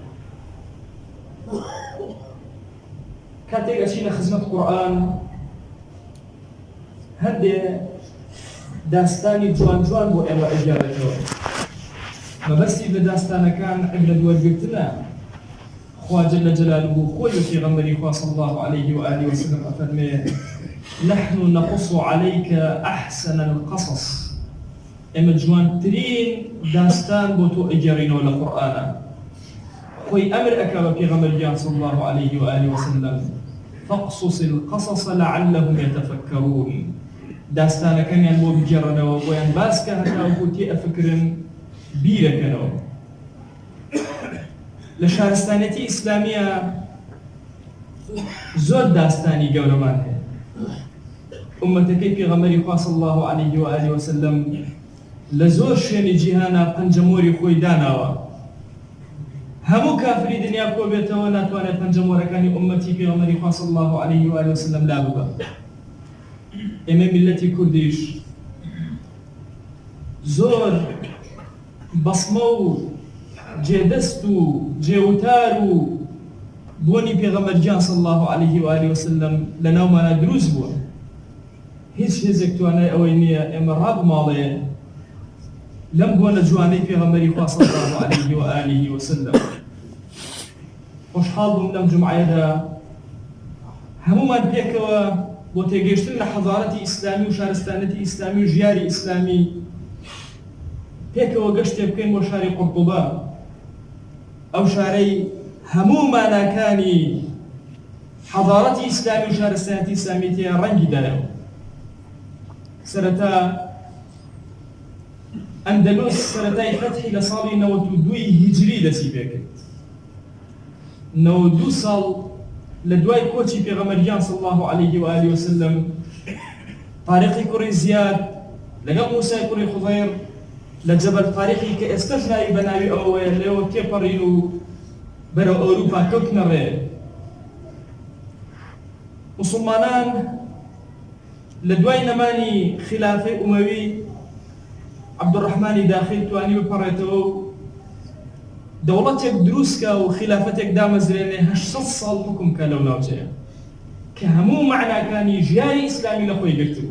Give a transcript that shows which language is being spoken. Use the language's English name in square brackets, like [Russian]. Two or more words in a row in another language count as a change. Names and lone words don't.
[Central Kurdish] کاتێک ئەچینە خزمەت قورئان، هەندێ داستانی جوان جوان بۆ ئێوە ئەگەڕێتەوە. مەبەستی بە داستانەکان عیبرەت وەرگرتنە. خوا [Arabic] جەل جەلالوه [Central Kurdish] خۆی و پێغەمبەری خوا [Arabic] صلی الله عليه وآله وسلم [Central Kurdish] ئەفەرمێ: [Arabic] نحن نقص عليك أحسن القصص. [Central Kurdish] ئێمە جوانترین داستان بۆ تۆ ئەگەڕینەوە لە قورئانە. خۆی ئەمر ئەکا بە پێغەمبەریان [Arabic] صلی الله عليه وآله وسلم: فاقصص القصص لعلهم يتفكرون. [Central Kurdish] داستانەکانیان بۆ بگەڕنەوە، بۆیان باسکە هەتاوەکو تێئەفکرن بیرەکەنەوە. لە شارستانیەتی ئیسلامیە زۆر داستانی گەورەمان هەیە. ئومەتەکەی پێغەمبەری خوا [Arabic] صلی الله عليه وآله وسلم [Central Kurdish] لە زۆر شوێنی جیهانە پەنجەمۆری خۆی داناوە. هەموو کافری دنیا کۆ بێتەوە ناتوانێت پەنجەمۆرەکانی ئومەتی پێغەمبەری خوا [Arabic] صلی الله عليه وآله وسلم [Central Kurdish] لا ببە. ئێمە میلەتی کوردیش زۆر بەسمە و جێدەست و جێوتار و بۆنی پێغەمبەرگیان [Arabic] صلی الله عليه وآله وسلم [Central Kurdish] لە ناومانە دروست بووە. هیچ هێزێک توانای ئەوەی نییە ئێمە ڕابماڵێ لەم بۆنە جوانەی پێغەمبەری خوا [Arabic] صلی الله عليه وآله وسلم. [Central Kurdish] خۆشحاڵ بووم لەم جومعەیەدا هەموومان پێکەوە بۆ تێگەیشتن لە حەضارەتی ئیسلامی و شارستانەتی ئیسلامی و ژیاری ئیسلامی پێکەوە گەشتێ بکەین بۆ شاری قورطوبە، ئەو شارەی هەموو ماناکانی حەضارەتی ئیسلامی و شارستانەتی ئیسلامی تێیان ڕەنگی دەنێەوە. سەرەتا ئەندەلوس سەرەتای فەتحی لە ساڵی 92 هیجری دەستی پێکرد. 92 ساڵ لە دوای کۆچی پێغەمبەریان [Arabic] صلی الله عليه وآله وسلم، [Central Kurdish] طارقی کوڕی زیاد لەگەڵ موسای کوڕی خوضەیر لە جەبەل طارقی کە ئێستاش ناوی بە ناوی ئەوەیە لێەوە تێپەڕین و بەرەو ئەوروپا کەوتنە ڕێ. موسڵمانان لە دوای نەمانی خلافەی ئومەوی عەبدوڕەحمانی داخل توانی بپەڕێتەوە و دەوڵەتێک دروستکە و خلافەتێک دامەزرێنێ 800 ساڵ حکم کە لەو ناوچەیە کە هەموو معناکانی ژیاری ئیسلامی لە خۆی گرتبوو.